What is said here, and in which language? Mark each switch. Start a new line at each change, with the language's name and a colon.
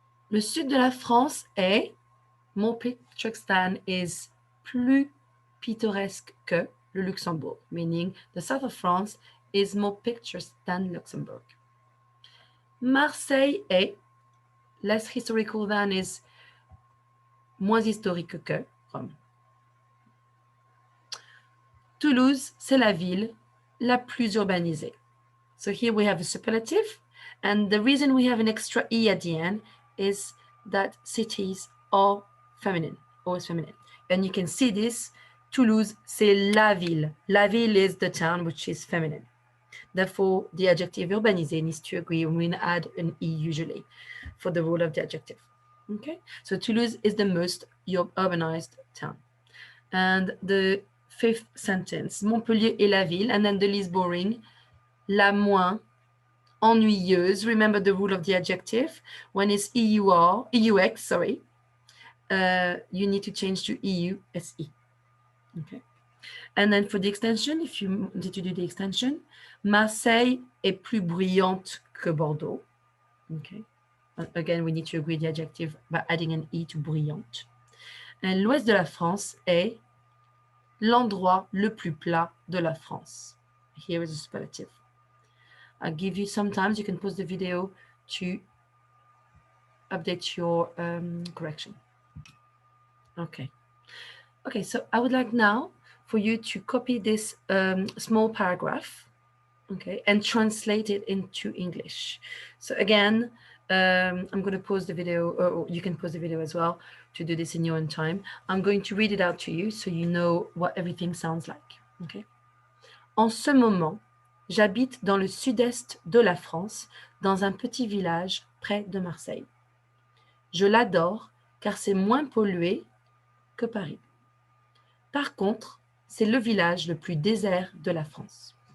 French: Le sud de la France est
English: more picturesque than is
French: plus pittoresque que le Luxembourg,
English: meaning the south of France is more picturesque than Luxembourg. Marseille est less historical than is
French: moins historique que Rome. Toulouse, c'est la ville la plus urbanisée.
English: So here we have a superlative, and the reason we have an extra E at the end is that cities are feminine, always feminine. And you can see this,
French: Toulouse, c'est la ville.
English: La ville is the town, which is feminine. Therefore, the adjective urbanisé needs to agree when we add an E usually for the rule of the adjective. Okay, so Toulouse is the most urbanized town. And the fifth sentence,
French: Montpellier est la ville,
English: and then the least boring,
French: la moins ennuyeuse.
English: Remember the rule of the adjective. When it's EUX, sorry, you need to change to EUSE. Okay. And then for the extension, if you need to do the extension,
French: Marseille est plus brillante que Bordeaux.
English: Okay. Again, we need to agree the adjective by adding an E to brillante.
French: And l'ouest de la France est l'endroit le plus plat de la France.
English: Here is a superlative. I'll give you sometimes, you can pause the video to update your correction. Okay. Okay, so I would like now for you to copy this small paragraph, okay, and translate it into English. So again, I'm going to pause the video, or you can pause the video as well to do this in your own time. I'm going to read it out to you so you know what everything sounds like, okay?
French: En ce moment, j'habite dans le sud-est de la France, dans un petit village près de Marseille. Je l'adore car c'est moins pollué que Paris. Par contre, c'est le village le plus désert de la France.